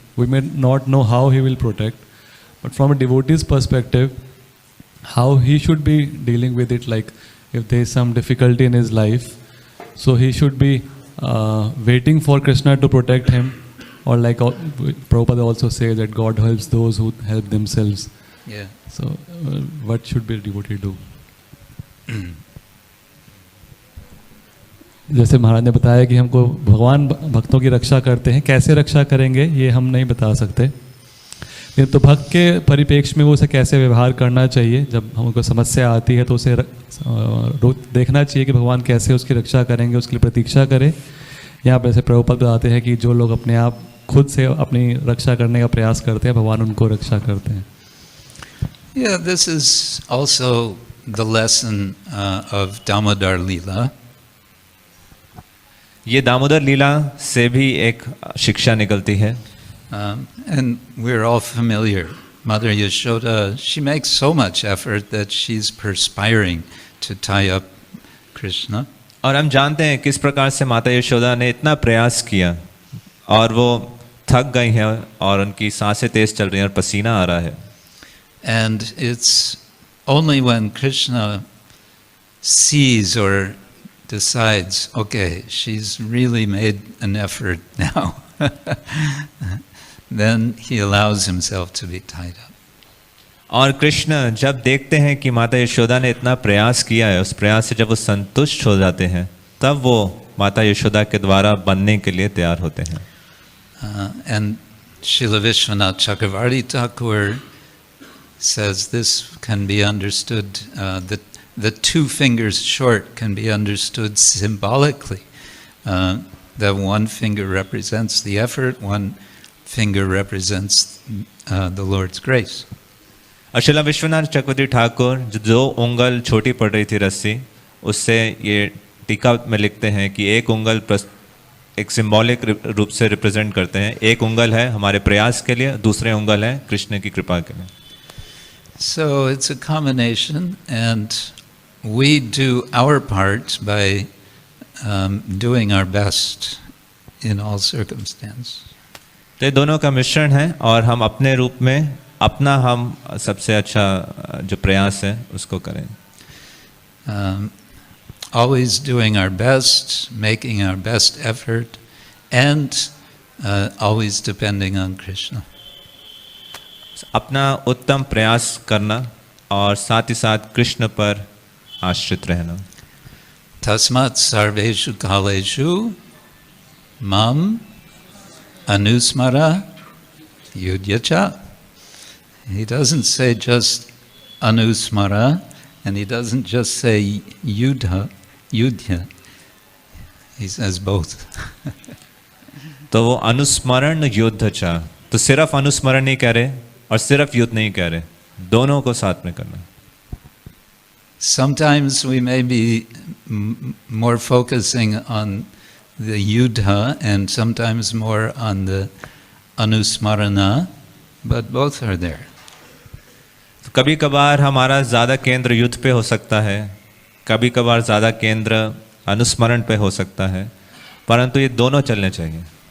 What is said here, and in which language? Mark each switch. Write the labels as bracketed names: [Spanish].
[English] We may not know how he will protect, but from a devotee's perspective, how he should be dealing with it, like if there is some difficulty in his life, so he should be waiting for Krishna to protect him, or like Prabhupada also says that God helps those who help themselves. Yeah. So what should be a devotee do? [Hindi] जैसे महाराज ने बताया कि हमको भगवान भक्तों की रक्षा करते हैं, कैसे रक्षा करेंगे ये हम नहीं बता सकते, लेकिन तो भक्त के परिप्रेक्ष्य में वो उसे कैसे व्यवहार करना चाहिए, जब हमको समस्या आती है तो उसे देखना चाहिए कि भगवान कैसे उसकी रक्षा करेंगे, उसके लिए प्रतीक्षा करें। यहाँ पर ऐसे प्रभुपद बताते हैं कि जो लोग अपने आप खुद से अपनी रक्षा करने का प्रयास करते हैं, भगवान उनको रक्षा करते हैं। [English] Yeah, this is also the lesson of Damodar Leela. [Hindi] ये दामोदर लीला से भी एक शिक्षा निकलती है। [English] And we're all familiar. Mother Yashoda, she makes so much effort that she's perspiring to tie up Krishna. [Hindi] और हम जानते हैं किस प्रकार से माता यशोदा ने इतना प्रयास किया और वो थक गई हैं और उनकी सांसें तेज चल रही हैं और पसीना आ रहा है। [English] And it's only when Krishna sees or decides, okay, she's really made an effort now, then he allows himself to be tied up. [Hindi] और कृष्ण जब देखते हैं कि माता यशोदा ने इतना प्रयास किया है, उस प्रयास से जब वो संतुष्ट हो जाते हैं, तब वो माता यशोदा के द्वारा बनने के लिए तैयार होते हैं। [English] And Śrīla Viśvanātha Cakravartī Ṭhākura says this can be understood, the 2 fingers short can be understood symbolically. That one finger represents the effort, one finger represents the Lord's grace. [Hindi] Srila Vishwanath चक्रवर्ती ठाकुर जो उंगल छोटी पड़ रही थी रस्सी, उससे ये टीका में लिखते हैं कि एक उंगल एक सिंबॉलिक रूप से रिप्रेजेंट करते हैं। एक उंगल है हमारे प्रयास के लिए, दूसरे उंगल है कृष्ण की कृपा के लिए। [English] So it's a combination, and we do our part by doing our best in all circumstances. [Hindi] तो ये दोनों का मिश्रण है और हम अपने रूप में अपना हम सबसे अच्छा जो प्रयास है उसको करें। [English] Always doing our best, making our best effort, and always depending on Krishna. [Hindi] अपना उत्तम प्रयास करना और साथ ही साथ कृष्ण पर आश्रित रहना। [Sanskrit] Tasmāt sarveshu kāleshu mam anusmara yudhyacha. [English] He doesn't say just anusmara, and he doesn't just say yudha. He says both. [Hindi] तो वो अनुस्मरण युद्ध चा, तो सिर्फ अनुस्मरण नहीं कह रहे और सिर्फ युद्ध नहीं कह रहे, दोनों को साथ में करना। [English] Sometimes we may be more focusing on the yudha and sometimes more on the anusmarana, but both are there. [Hindi] तो कभी कभार हमारा ज़्यादा केंद्र युद्ध पे हो सकता है, कभी कभार ज़्यादा केंद्र अनुस्मरण पे हो सकता है, परंतु ये दोनों चलने चाहिए।